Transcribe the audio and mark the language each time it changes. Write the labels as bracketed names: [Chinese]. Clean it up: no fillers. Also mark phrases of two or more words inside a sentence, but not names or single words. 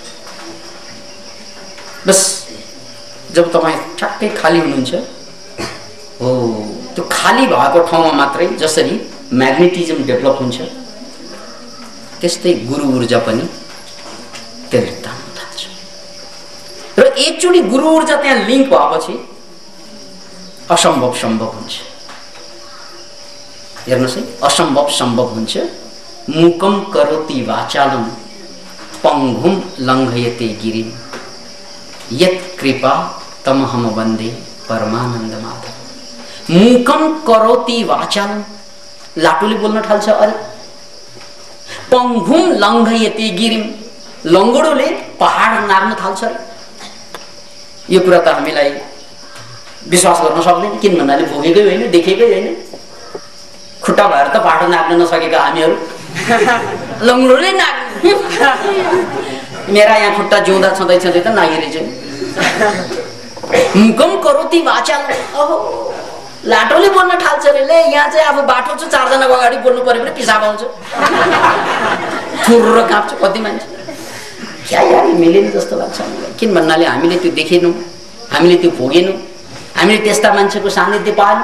[Nepali] बस जब तपाईँ ठ्याक्कै खाली हुनुहुन्छ, हो त्यो खाली भएको ठाउँमा मात्रै जसरी [English] magnetism develop [Nepali] हुन्छ, त्यस्तै गुरु ऊर्जा पनि त्यसले तान्न थाल्छ। र एकचोटि गुरु ऊर्जा त्यहाँ लिङ्क भएपछि असम्भव सम्भव हुन्छ। हेर्नुहोस् है, असम्भव सम्भव हुन्छ। [Sanskrit] मूकम करोति वाचालम पंगुम लङ्घयते गिरिम यत् कृपा तमहम वन्दे परमानन्द माधव। मूकम करोति वाचालम, [Nepali] लाटोले बोल्न थाल्छ। अरे [Sanskrit] पंगुम लङ्घयते गिरिम, [Nepali] लङ्गडोले पहाड नाग्न थाल्छ। यो कुरा त हामीलाई विश्वास गर्न सक्दैन। किन भन्नाले भोगेकै होइन, देखेकै होइन। खुट्टा भएर त पहाड नाग्न नसकेका हामीहरू लङ्गडोले नाग्ने। मेरा यहाँ खुट्टा जिउँदा छँदै छँदै त नागिरहेछ। [Sanskrit] मुकम करोति वाचाल, [Nepali] ओहो लाटोले बोल्न थाल्छ रे। ले यहाँ चाहिँ अब बाटो छ, 4 जनाको अगाडि बोल्नु पर्यो भने पिसाब आउँछ, थुर्र काँप्छ कति मान्छे। क्या यार मिलेन जस्तो लाग्छ हामीलाई। किन भन्नाले हामीले त्यो देखेनौँ, हामीले त्यो भोगेनौँ, हामीले त्यस्ता मान्छेको सान्निध्य पाएनौँ।